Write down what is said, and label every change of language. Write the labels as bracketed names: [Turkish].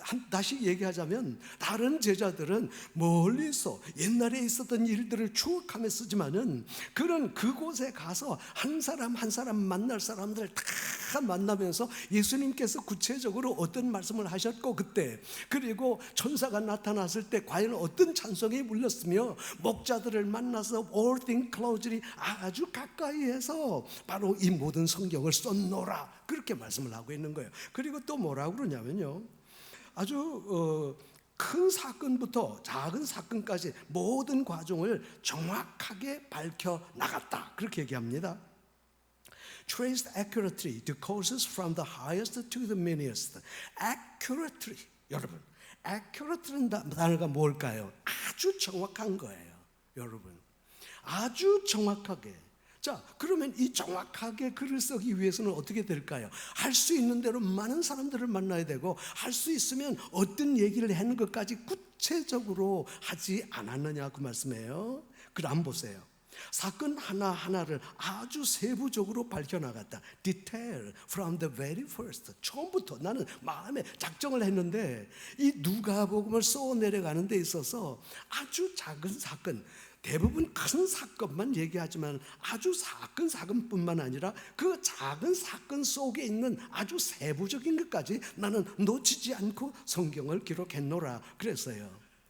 [Korean] 다시 얘기하자면, 다른 제자들은 멀리서 옛날에 있었던 일들을 추억하며 쓰지만은, 그런 그곳에 가서 한 사람 한 사람 만날 사람들을 다 만나면서 예수님께서 구체적으로 어떤 말씀을 하셨고, 그때 그리고 천사가 나타났을 때 과연 어떤 찬송이 물렸으며, 목자들을 만나서 [English] all things closely, [Korean] 아주 가까이에서 바로 이 모든 성경을 썼노라, 그렇게 말씀을 하고 있는 거예요. 그리고 또 뭐라고 그러냐면요, 아주 큰 사건부터 작은 사건까지 모든 과정을 정확하게 밝혀 나갔다, 그렇게 얘기합니다. [English] Traced accurately the causes from the highest to the meanest. [Korean] Accurately, 여러분, accurately는 단어가 뭘까요? 아주 정확한 거예요, 여러분. 아주 정확하게. 자, 그러면 이 정확하게 글을 쓰기 위해서는 어떻게 될까요? 할 수 있는 대로 많은 사람들을 만나야 되고, 할 수 있으면 어떤 얘기를 하는 것까지 구체적으로 하지 않았느냐, 그 말씀이에요. 그럼 보세요. 사건 하나하나를 아주 세부적으로 밝혀나갔다. [English] Detail from the very first. [Korean] 처음부터 나는 마음에 작정을 했는데, 이 누가복음을 써내려가는 데 있어서 아주 작은 사건, 대부분 큰 사건만 얘기하지만, 아주 사건뿐만 아니라 그 작은 사건 속에 있는 아주 세부적인 것까지 나는 놓치지 않고 성경을 기록했노라 그랬어요.